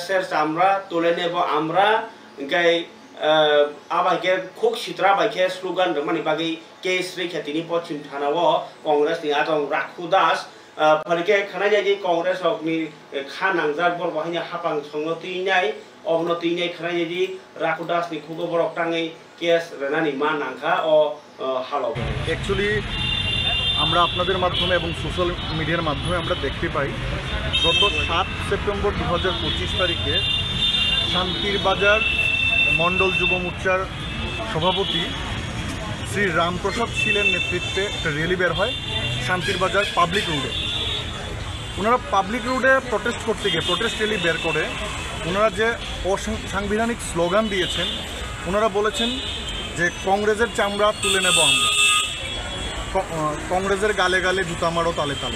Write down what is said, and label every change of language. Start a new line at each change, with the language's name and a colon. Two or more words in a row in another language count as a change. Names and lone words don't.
Kok Borok: ser samra tolenebo amra ngai abaike khok sitra baike slogan mani bagi case rekhatini pochim thanawo congress ni atong rakhu das parike khana jaji congress okni khanangjak bor bahanya hapang songnoti nai ognoti nai khana jaji rakhu das ni khugo borok tangai case renani ma nangkha o halo
Bangla: actually আমরা আপনাদের মাধ্যমে এবং সোশ্যাল মিডিয়ার মাধ্যমে আমরা দেখতে পাই গত 7 সেপ্টেম্বর 2025 তারিখে শান্তির বাজার মন্ডল যুব মোর্চার সভাপতি শ্রী রামপ্রসাদ শীলের নেতৃত্বে একটা র্যালি বের হয় শান্তির বাজার পাবলিক রোডে ওনারা পাবলিক রোডে প্রটেস্ট করতে গিয়ে প্রটেস্ট র্যালি বের করে ওনারা যে অসাংবিধানিক স্লোগান দিয়েছেন ওনারা বলেছেন যে কংগ্রেসের চামড়া তুলে নেব আমরা, কংগ্রেসের গালে গালে জুতা মারো তালে তালে।